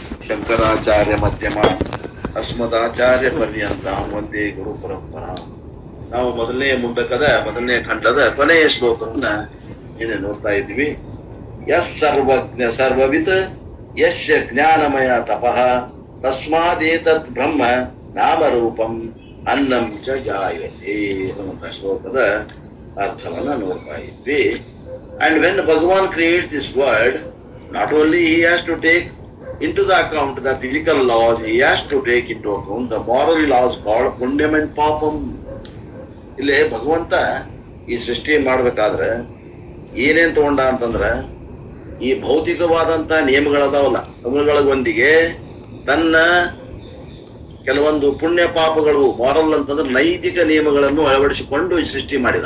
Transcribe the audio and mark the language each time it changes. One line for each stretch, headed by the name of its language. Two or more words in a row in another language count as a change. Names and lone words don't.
Sanskrit: ಶಂಕರಾಚಾರ್ಯ ಮಧ್ಯಮ ಅಸ್ಮದಾಚಾರ್ಯ ಪರ್ಯಂತ ಒಂದೇ ಗುರು ಪರಂಪರಾ.
Kannada: ನಾವು ಮೊದಲನೇ ಖಂಡದ ಕೊನೆಯ ಶ್ಲೋಕವನ್ನ ಏನೇ ನೋಡ್ತಾ ಇದ್ವಿ.
Sanskrit: ಯಸ್ ಸರ್ವಜ್ಞ ಸರ್ವವಿತ್ ಯಶ್ಯ ಜ್ಞಾನಮಯ ತಪಃ ತಸ್ಮಾದೇತತ್ ಬ್ರಹ್ಮ ನಾಮರೂಪಂ ಅನ್ನಂ ಚ ಜಾಯತೆ
Kannada: ಅನ್ನುವಂಥ ಶ್ಲೋಕದ ಅರ್ಥವನ್ನ ನೋಡ್ತಾ ಇದ್ವಿ.
English: And when Bhagavan creates this world, not only he has to take into the account the physical laws, he has to take into account the moral laws called punyam and papam.
Kannada: ಇಲ್ಲಿ ಭಗವಂತ ಈ ಸೃಷ್ಟಿ ಮಾಡ್ಬೇಕಾದ್ರೆ ಏನೇನ್ ತಗೊಂಡ ಅಂತಂದ್ರ ಈ ಭೌತಿಕವಾದಂತ ನಿಯಮಗಳದಾವಲ್ಲ ಅವುಗಳೊಂದಿಗೆ ತನ್ನ ಕೆಲವೊಂದು ಪುಣ್ಯ ಪಾಪಗಳು ಮಾರಲ್ ಅಂತಂದ್ರೆ ನೈತಿಕ ನಿಯಮಗಳನ್ನು ಅಳವಡಿಸಿಕೊಂಡು ಈ ಸೃಷ್ಟಿ ಮಾಡಿದ.